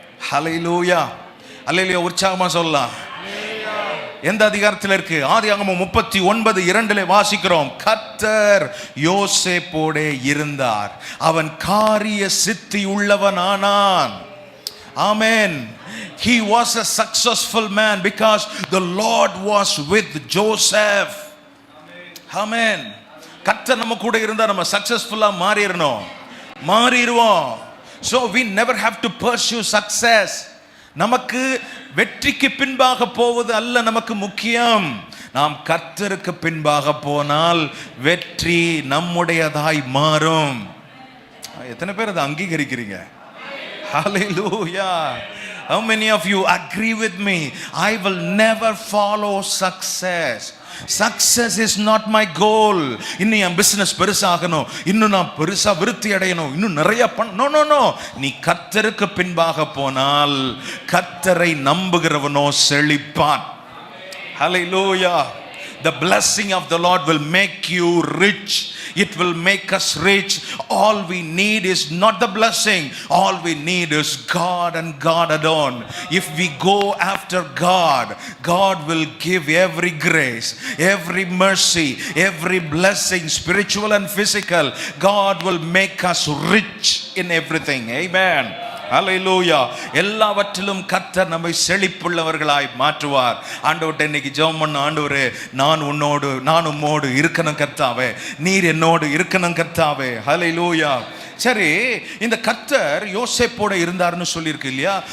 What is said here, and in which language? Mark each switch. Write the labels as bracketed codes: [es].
[ta] ஹல்லேலூயா, அல்லேலூயா. உற்சாகமா சொல்லலாம். எந்த அதிகாரத்தில் இருக்கு? ஆதியாகமம் 39:2 வாசிக்கிறோம். கர்த்தர் யோசேப்போடே இருந்தார், அவன் காரிய சித்தி உள்ளவனானான். ஆமென். [en] He was a successful man because the Lord was with Joseph. [ta] ஆமென். கர்த்தர் நம்ம கூட இருந்தா நம்ம சக்சஸ்ஃபுல்லா மாறிடுவோம். [en] So we never have to pursue success. [ta] நமக்கு வெற்றிக்கு பின்பாக போவது அல்ல நமக்கு முக்கியம். நாம் கர்த்தருக்கு பின்பாக போனால் வெற்றி நம்முடையதாய் மாறும். எத்தனை பேர் அதை அங்கீகரிக்கிறீங்க? Hallelujah. [en] How many of you agree with me? I will never follow success. Success is not my goal. [ta] இன்னும் என் பிசினஸ் பெருசாகணும், இன்னும் நான் பெருசா விருத்தி அடையணும், இன்னும் நிறைய நோ. நீ கர்த்தருக்கு பின்பாக போனால் கர்த்தரை நம்புகிறவனோ செழிப்பான். [en] Hallelujah. The blessing of the Lord will make you rich. It will make us rich. All we need is not the blessing. All we need is God and God alone. If we go after God, God will give every grace, every mercy, every blessing, spiritual and physical. God will make us rich in everything. Amen. Hallelujah. [ta] எல்லாவற்றிலும் கர்த்தர் நம்மை செழிப்புள்ளவர்களாய் மாற்றுவார். ஆண்டவர்ட்ட இன்னைக்கு ஜெபம் பண்ண, ஆண்டவரே நான் உம்மோடு இருக்கணும் கர்த்தாவே, நீர் என்னோடு இருக்கணும் கர்த்தாவே. ஹல்லேலூயா. சரி, இந்த கர்த்தர் யோசேப்போட இருந்தார்னு சொல்லியிருக்கு இல்லையா?